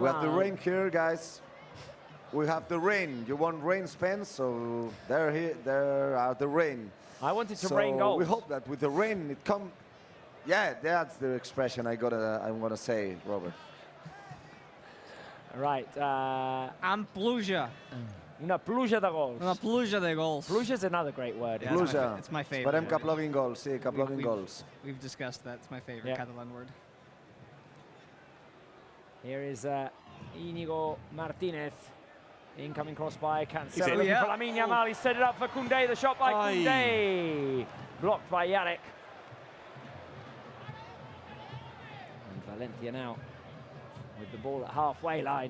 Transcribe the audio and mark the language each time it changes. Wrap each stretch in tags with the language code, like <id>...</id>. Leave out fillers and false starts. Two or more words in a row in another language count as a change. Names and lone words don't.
<en>We have the rain here, guys. We have the rain. You want rain, Spence? So there are the rain. I wanted to rain goals. We hope that with the rain it come. Yeah, that's the expression I'm gonna say, Robert. Right.</en> <ca>Ampluja. Una pluja de gols. Una pluja de gols.</ca> <en>Pluja is another great word. Yeah, pluja. It's my favorite.</en> <ca>Esperem que ploguin gols, sí, que ploguin gols.</ca> <en>We've discussed that. It's my favorite Catalan word. Here is Íñigo Martínez. Incoming cross by Cancelo. For Lamine Yamal. He set it up for Koundé. The shot by Koundé. Blocked by Yannick. And Valencia now with the ball at halfway line.</en>